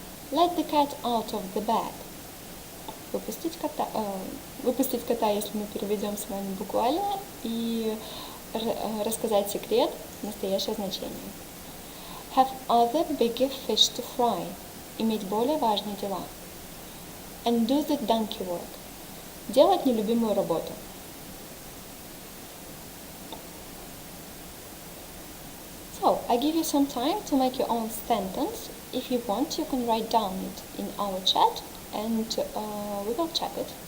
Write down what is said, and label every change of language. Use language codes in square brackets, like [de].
[en] Let the cat out of the bag. [ru] Выпустить кота, если мы переведем с вами буквально, и рассказать секрет, настоящее значение. [en] Have other bigger fish to fry. [ru] Иметь более важные дела. [en] And do the donkey work. [ru] Делать нелюбимую работу. [en] So, I give you some time to make your own sentence. If you want, you can write down it in our chat and we will check it.